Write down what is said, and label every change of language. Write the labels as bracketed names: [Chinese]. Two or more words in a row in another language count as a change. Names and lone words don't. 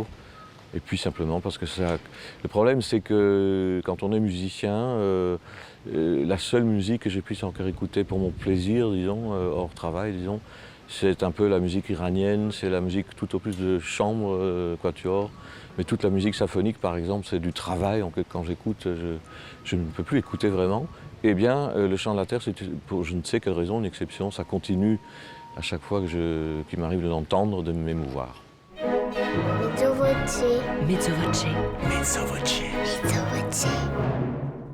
[French] Et puis simplement parce que ça... Le problème c'est que quand on est musicien, la seule musique que je puisse encore écouter pour mon plaisir, disons, hors travail, disons, c'est un peu la musique iranienne, c'est la musique tout au plus de chambre, quatuor. Mais toute la musique symphonique, par exemple, c'est du travail. Quand j'écoute, je ne peux plus écouter vraiment. Eh bien, le chant de la terre, c'est pour je ne sais quelle raison, une exception. Ça continue à chaque fois qu'il m'arrive de l'entendre, de m'émouvoir. [Italian] Mezzo voce. Mezzo voce. Mezzo voce. Mezzo voce.